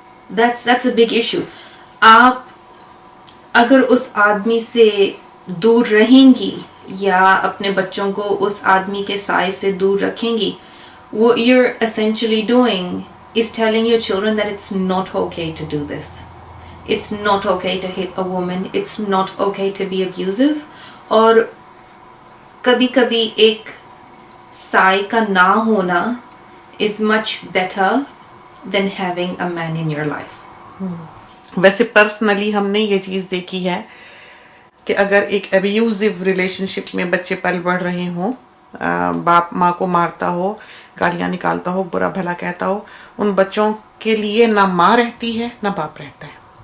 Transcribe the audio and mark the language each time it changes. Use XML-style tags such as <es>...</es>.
<en>That's a big issue.</en> <hi>आप अगर उस आदमी से दूर रहेंगी या अपने बच्चों को उस आदमी के साए से दूर रखेंगी,</hi> <en>what you're essentially doing is telling your children that it's not okay to do this. It's not okay to hit a woman. It's not okay to be abusive.</en> <hi>और कभी कभी एक साए का ना होना</hi> <en>is much better than having a man in your life.</en> <hi>वैसे personally हमने ये चीज़ देखी है कि अगर एक अब्यूजिव रिलेशनशिप में बच्चे पल बढ़ रहे हों, बाप माँ को मारता हो, गालियाँ निकालता हो, बुरा भला कहता हो, उन बच्चों के लिए ना माँ रहती है ना बाप रहता है.</hi>